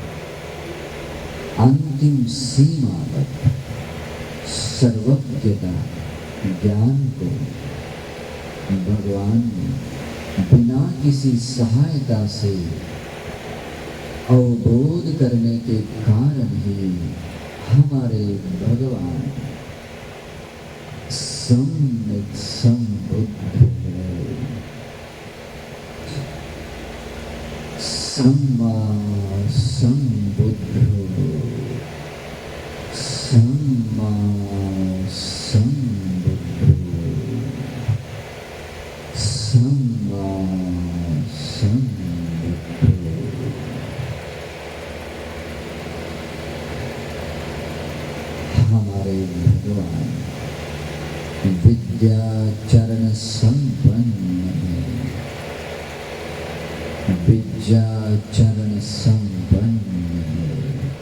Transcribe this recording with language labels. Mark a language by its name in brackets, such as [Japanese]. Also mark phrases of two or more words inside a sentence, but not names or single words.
[Hindi] अंतिम सीमा तक सर्वज्ञता ज्ञान को भगवान ने बिना किसी सहायता से अवबोध करने के कारण ही हमारे भगवान सम्यक समबुद्ध है, [Pali] सम्मा समबुद्ध, सम्मा समबुद्ध, सम्मा समबुद्ध। [Hindi] हमारे भगवान विद्या चरण संपन्न है, विद्या चरण संपन्न है।